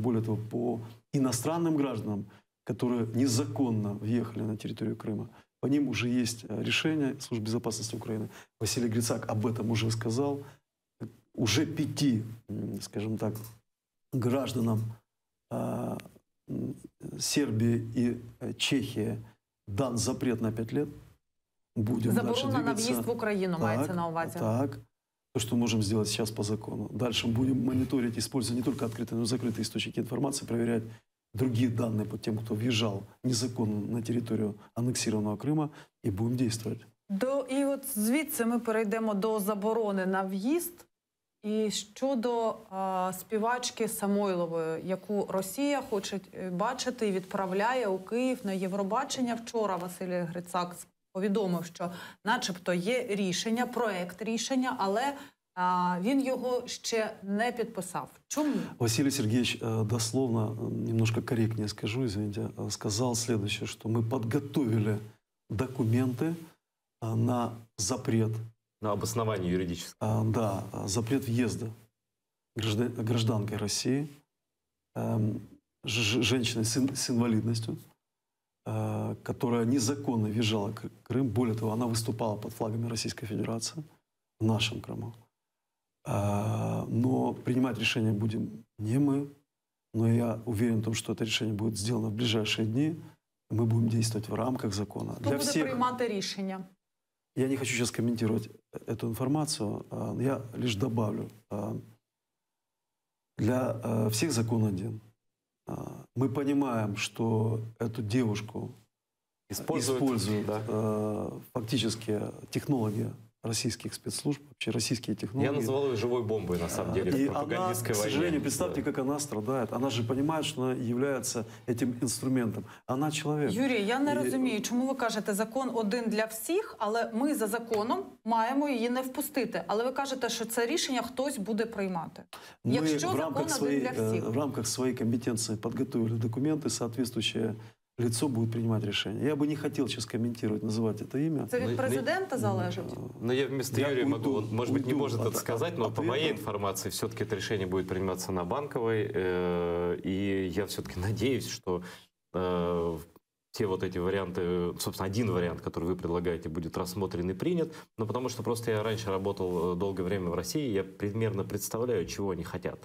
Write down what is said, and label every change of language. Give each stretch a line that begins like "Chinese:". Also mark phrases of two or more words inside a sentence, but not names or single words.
Russian: Более того, по иностранным гражданам, которые незаконно въехали на территорию Крыма, по ним уже есть решение Службы безопасности Украины. Василий Грицак об этом уже сказал. Уже 5, скажем так, гражданам Сербии и Чехии дан запрет на 5 лет. Будем дальше
Ukrainian: Заборона на
Russian: двигаться.
Ukrainian: в'їзд в Україну мається на увазі. Так.
Russian: То, что можем сделать сейчас по закону. Дальше будем мониторить, используя не только открытые, но и закрытые источники информации, проверять другие данные по тем, кто въезжал незаконно на территорию аннексированного Крыма, и будем действовать.
Ukrainian: І от звідси ми перейдемо до заборони на в'їзд. І щодо співачки Самойлової, яку Росія хоче бачити і відправляє у Київ на Євробачення. Вчора Василій Грицак повідомив, що начебто є рішення, проект рішення, але він його ще не підписав. Чому?
Russian: Василий Сергеевич дословно, немножко корректнее скажу, извините, сказал следующее, что мы подготовили документы на запрет. На обоснование юридическое. Да, запрет въезда гражданкой России, женщиной с инвалидностью, которая незаконно въезжала в Крым. Более того, она выступала под флагами Российской Федерации в нашем Крыму. Но принимать решение будем не мы, но я уверен в том, что это решение будет сделано в ближайшие дни. Мы будем действовать в рамках закона.
Ukrainian: Хто буде приймати рішення?
Russian: Я не хочу сейчас комментировать эту информацию. Я лишь добавлю. Для всех закон один. Мы понимаем, что эту девушку используют фактически технологии российских спецслужб, вообще российские технологии. Я называл ее живой бомбой, на самом деле, и в пропагандистской она, войне. к сожалению, представьте, как она страдает. Она же понимает, что она является этим инструментом. Она человек.
Ukrainian: Юрій, я не розумію, чому ви кажете, закон один для всіх, але ми за законом маємо її не впустити. Але ви кажете, що це рішення хтось буде приймати. Якщо закон один для всіх.
Russian: В рамках своей компетенции подготовили документы, соответствующее лицо будет принимать решение. Я бы не хотел сейчас комментировать, называть это имя.
Ukrainian: Це від президента залежить?
Russian: Но я вместо Юрия могу, может быть, не может это сказать, но по моей информации все-таки это решение будет приниматься на Банковой. И я все-таки надеюсь, что те вот эти варианты, собственно, один вариант, который вы предлагаете, будет рассмотрен и принят. Но потому что просто я раньше работал долгое время в России, я примерно представляю, чего они хотят.